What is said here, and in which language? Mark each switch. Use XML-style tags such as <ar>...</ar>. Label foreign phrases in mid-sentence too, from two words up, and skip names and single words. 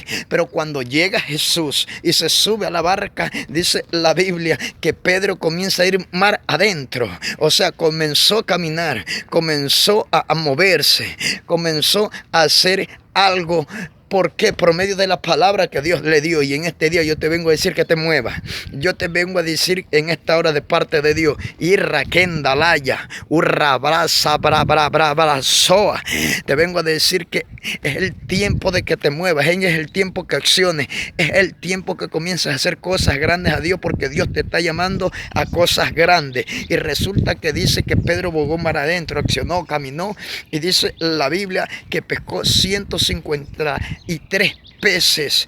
<es>Pero cuando llega Jesús y se sube a la barca, dice la Biblia que Pedro comienza a ir mar adentro. O sea, comenzó a caminar, comenzó a moverse, comenzó a hacer algo. ¿Por qué? Por medio de la palabra que Dios le dio. Y en este día yo te vengo a decir que te muevas. Yo te vengo a decir en esta hora de parte de Dios. Irra kendalaya, urra brasa bra bra bra bra soa. Te vengo a decir que es el tiempo de que te muevas. Es el tiempo que acciones. Es el tiempo que comiences a hacer cosas grandes a Dios, porque Dios te está llamando a cosas grandes. Y resulta que dice que Pedro bogó mar adentro, accionó, caminó. Y dice la Biblia que pescó 153 peces.</es>